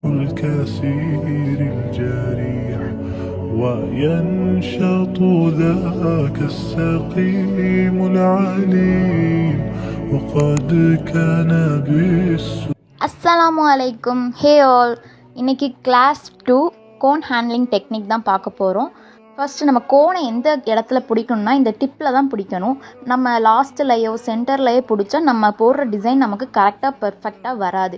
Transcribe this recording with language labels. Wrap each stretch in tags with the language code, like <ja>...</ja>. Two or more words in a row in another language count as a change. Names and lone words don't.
<ar>الكثير الجريح وينشط ذاك السقيم العليم وقد كان السلام عليكم.</ar> <en>Hey all,</en> <ta>இன்றைக்கி கிளாஸ் 2</ta> <en>cone handling technique</en> <ta>தான் பார்க்க போகிறோம். ஃபஸ்ட்டு நம்ம கோனை எந்த இடத்துல பிடிக்கணும்னா இந்த டிப்பில் தான் பிடிக்கணும். நம்ம லாஸ்ட்லையோ சென்டர்லையோ பிடிச்சா நம்ம போடுற டிசைன் நமக்கு கரெக்டாக பர்ஃபெக்டாக வராது.</ta>